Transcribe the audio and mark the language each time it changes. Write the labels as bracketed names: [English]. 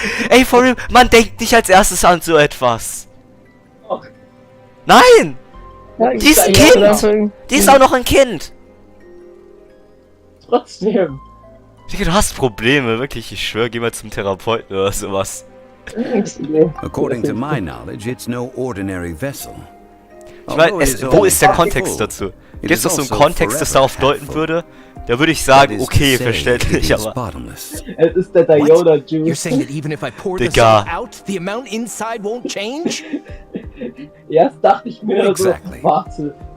[German] Ey, [English] for real, [German] man denkt nicht als erstes an so etwas. Doch. Nein! Ja, Die ist ein Kind! Die ist auch noch ein Kind! Trotzdem. Digga, du hast Probleme, wirklich, ich schwöre, geh mal zum Therapeuten oder sowas. [English] According to my knowledge, it's no ordinary vessel. [German] Ich meine, wo ist der Kontext dazu? Gibt es doch so einen Kontext, das darauf deuten würde? Da würde ich sagen, okay, verständlich, aber... Es ist der Diona Juice. [English] You're saying that even if I pour the [German] Digga. [English] salt out, the amount inside won't change? [German] Erst dachte ich mir so, warte.